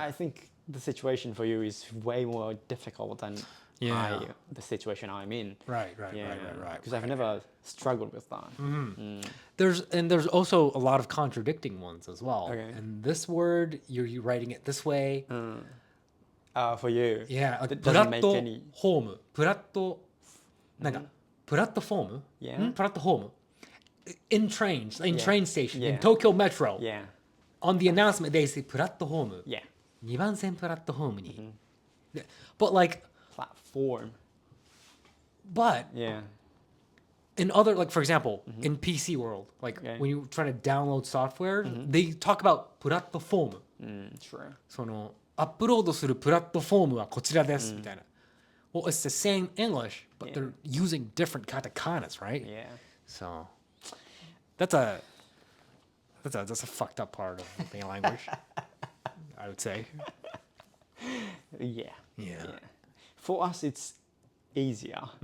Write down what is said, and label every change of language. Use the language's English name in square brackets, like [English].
[English] I think the situation for you is way more difficult than Yeah. the situation I'm in. Right. Right. Yeah, Right. because I've never struggled with that. There's also a lot of contradicting ones as well. Okay. And this word, you're writing it this way. For you, Yeah. Like, that doesn't make any. [Japanese] ホーム。プラット、なんか、プラットフォーム [English] Yeah. プラットフォーム in trains, in Yeah. train station, in Yeah. Tokyo Metro. Yeah, On the announcement, they say プラットフォーム。 yeah, [Japanese] 2番線プラットフォームに。 [English] で But like, platform. but Yeah, in other, like for example, in PC world, like Okay. when you're trying to download software, they talk about プラットフォーム。 true. [Japanese] そのアップロードするプラットフォームはこちらですみたいな。 [English] Well, it's the same English, but they're using different katakanas, right? Yeah, So that's a fucked up part of the language, I would say. yeah, Yeah. For us, it's easier.